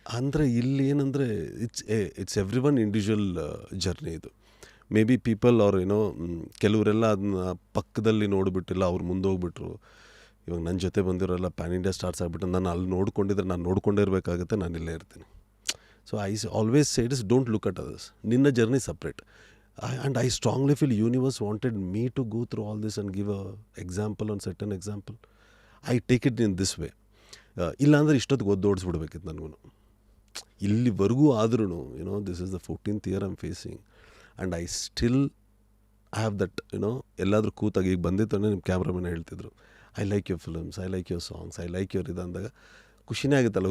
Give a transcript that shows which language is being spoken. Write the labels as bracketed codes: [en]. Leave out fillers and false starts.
[kn] ಅಂದರೆ ಇಲ್ಲಿ ಏನಂದರೆ [en] it's every one individual journey [kn] ಇದು. ಮೇ ಬಿ ಪೀಪಲ್ ಅವ್ರು ಕೆಲವರೆಲ್ಲ ಅದನ್ನ ಪಕ್ಕದಲ್ಲಿ ನೋಡಿಬಿಟ್ಟಿಲ್ಲ, ಅವ್ರು ಮುಂದೆ ಹೋಗ್ಬಿಟ್ರು. ಇವಾಗ ನನ್ನ ಜೊತೆ ಬಂದಿರೋಲ್ಲ ಪ್ಯಾನ್ ಇಂಡಿಯಾ ಸ್ಟಾರ್ಸ್ ಆಗಿಬಿಟ್ಟು ನಾನು ಅಲ್ಲಿ ನೋಡ್ಕೊಂಡಿದ್ರೆ ನಾನು ನೋಡ್ಕೊಂಡೇ ಇರಬೇಕಾಗುತ್ತೆ, ನಾನು ಇಲ್ಲೇ ಇರ್ತೀನಿ. [en] so I always say it is don't look at others, [kn] ನಿನ್ನ journey separate. [en] And I strongly feel universe wanted me to go through all this and give a example on certain example. I take it in this way. [kn] ಇಲ್ಲಾಂದರೆ ಇಷ್ಟೊತ್ತಿಗೆ ಓದೋಡಿಸ್ಬಿಡ್ಬೇಕಿತ್ತು ನನಗೂ. ಇಲ್ಲಿವರೆಗೂ ಆದ್ರೂ [en] this is the 14th year I'm facing and I still have that [kn] ಎಲ್ಲಾದರೂ ಕೂತಾಗ ಈಗ ಬಂದಿತ್ತು ನಿಮ್ಮ ಕ್ಯಾಮ್ರಾಮನ್ ಹೇಳ್ತಿದ್ರು, [en] I like your films, I like your [kn] songs, I like your ಇದು ಅಂದಾಗ ಖುಷಿನೇ ಆಗುತ್ತಲ್ಲ.